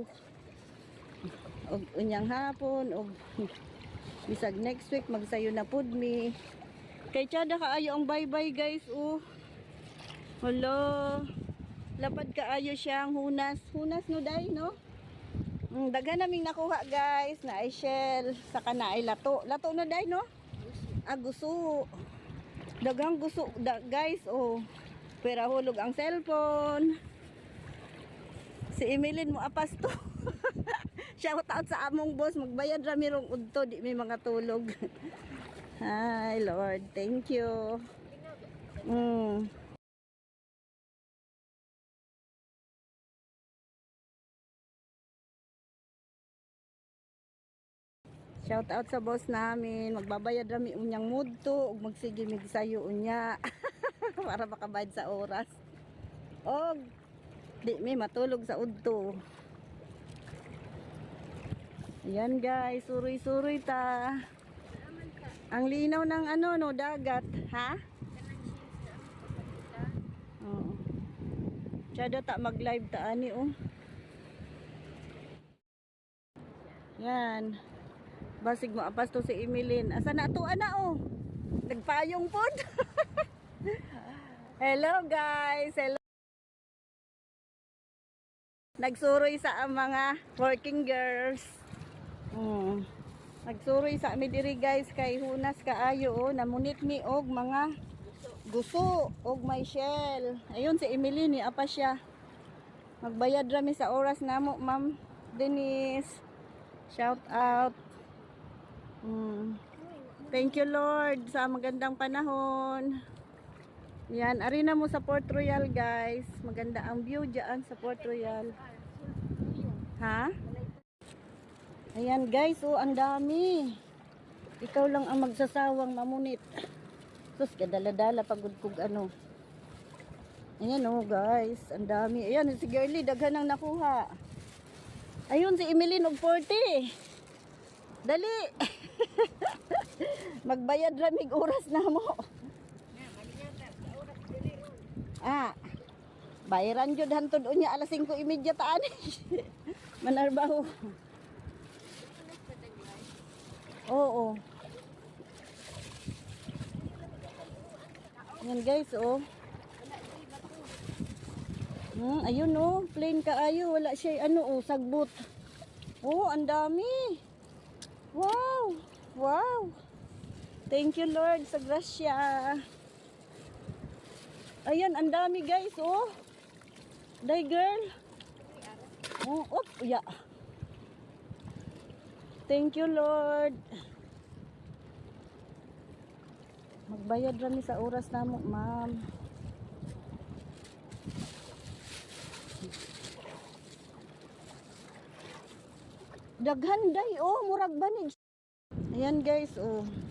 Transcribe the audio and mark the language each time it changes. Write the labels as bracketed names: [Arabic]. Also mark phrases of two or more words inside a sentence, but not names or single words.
[Cebuano] Og unyang hapon og bisag [English] next week [Cebuano] magsayo na pud mi. Kay tiada kaayo ang [English] bye-bye guys [Cebuano] oh. [English] Hello. [Cebuano] Lapad kaayo siyang hunas. Hunas no day no? Daghan naming nakuha guys, na ay shell, saka na ay lato. Lato na day no? Gusto dagang gusto guys oh, pera hulog ang cellphone. Si Emilyn mo apas to. [English] Shout out [Cebuano] sa among boss, magbayad rami rong udto, di may mga tulog. [English] Hi Lord, thank you. Shout out [Cebuano] sa boss namin, magbabayad rami unyang mudto ug magsige mig sayo unya para makabayad sa oras. Og di may matulog sa udto. Ayan guys, suroy-suroy ta. [Filipino] Ang linaw ng ano no, dagat, ha? Oo. [Cebuano] Tsada ta mag-live ta ani oh. [Filipino] Yan. [Cebuano] Basig mo apas to si Emilyn. Asa na to ana oh? Nagpayong pod. [English] Hello guys. [Cebuano] Hello. Nagsuroy sa mga [English] working girls. [Cebuano] Nagsuroy sa mi diri guys kay hunas kaayo oh, namunit mi og mga guso og may shell. Ayun si Emilyn ni apa siya. Magbayad rami sa oras namo, Ma'am Denise. [English] Shout out. Thank you Lord [Filipino] sa magandang panahon. [Cebuano] Yan, arena mo sa Port Royal guys. [Filipino] Maganda ang view diyan sa Port Royal. Ha? Ayan guys, oh ang dami. Ikaw lang ang magsasawang mamunit. Sus, [Cebuano] kadala-dala pagod kog ano. [Filipino] Ayan oh guys, ang dami. [Cebuano] Ayan si Girlie, daghan ang nakuha. Ayun si Emilyn og 40. Dali. Magbayad ramig oras na mo. Bayaran jud hantod unya alas 5:30 taan. Manarbaho. Oo. Yan guys oh. Ayun oh, plain kaayo, wala siya ano oh, sagbot. [Filipino] Oh, ang dami. [English] Wow! Wow! Thank you Lord [Cebuano] sa grasya. [Filipino] Ayan, ang dami guys, oh. [English] Day girl. Oh, yeah. Thank you Lord. [Cebuano] Magbayad rami sa oras namo, ma'am. Daghan day oh, murag banig. Ayan guys oh.